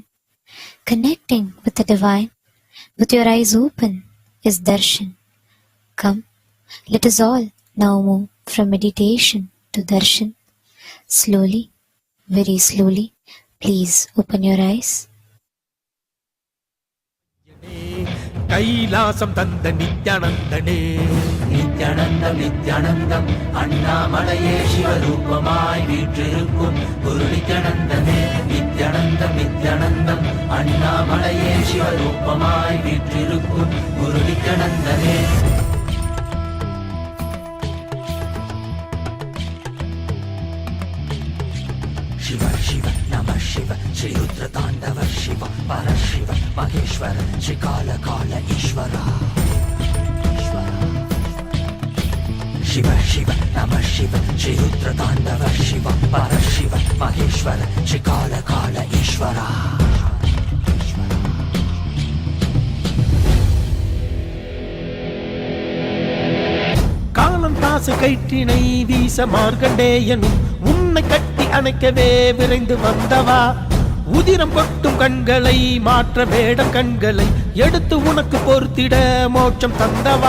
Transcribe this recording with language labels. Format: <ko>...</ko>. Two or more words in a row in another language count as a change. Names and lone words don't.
<en>Connecting with the divine with your eyes open is darshan. Come, let us all now move from meditation to darshan. Slowly, very slowly, please open your eyes.</en> <ta>கைலாசம் தந்த நித்யானந்தனே நித்யானந்தம் நித்யானந்தம் அண்ணாமலையே சிவரூபமாய் வீற்றிருக்கும் குரு நித்யானந்தமே நித்யானந்தம் நித்யானந்தம் அண்ணாமலையே சிவரூபமாய் வீற்றிருக்கும் குரு நித்யானந்தமே</ta> <sa>शिव शिव नमः शिव श्री रुद्र तांडव शिव परशिव महेश्वर श्री काल काल ईश्वर शिव शिव नमः शिव श्री रुद्र तांडव शिव परशिव महेश्वर श्री काल काल ईश्वर காலம் தாசு கயிற்றினை வீச மார்க்கண்டேயனும் உன்னை கட்டி அணைக்கவே விரைந்து வந்தவா உதிரம் கொட்டும் கண்களை மாற்ற வேடம் கண்களை எடுத்து உனக்கு பொறுத்திட மோட்சம் தந்தவா</sa>